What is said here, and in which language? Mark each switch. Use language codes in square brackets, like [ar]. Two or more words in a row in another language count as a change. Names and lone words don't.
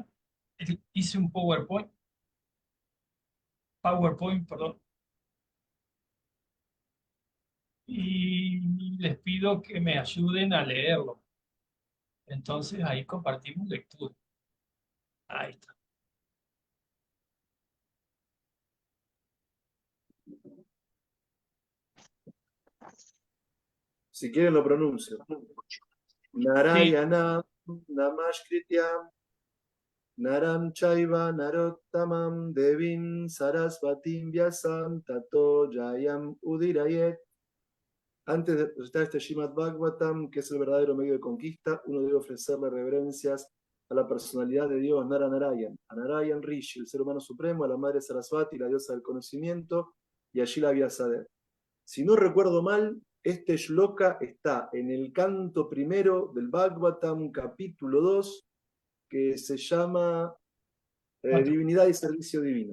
[es] Hice un PowerPoint, perdón, y les pido que me ayuden a leerlo. Entonces ahí compartimos lectura. Ahí está. Si quieren lo pronuncio. [sa] नारायण नमस्कृत्यम् नरं चैव नरोत्तमम् देवीं सरस्वतीं व्यासं ततो जयम् उदीरयेत्. [es] Antes de presentar este Srimad Bhagavatam, que es el verdadero medio de conquista, uno debe ofrecerle reverencias a la personalidad de Dios Narayana, a Narayan Rishi, el ser humano supremo, a la madre Sarasvati, la diosa del conocimiento, y a Shila Vyasadeva. Si no recuerdo mal, este shloka está en el canto primero del Bhagavatam, capítulo 2, que se llama Divinidad y Servicio Divino.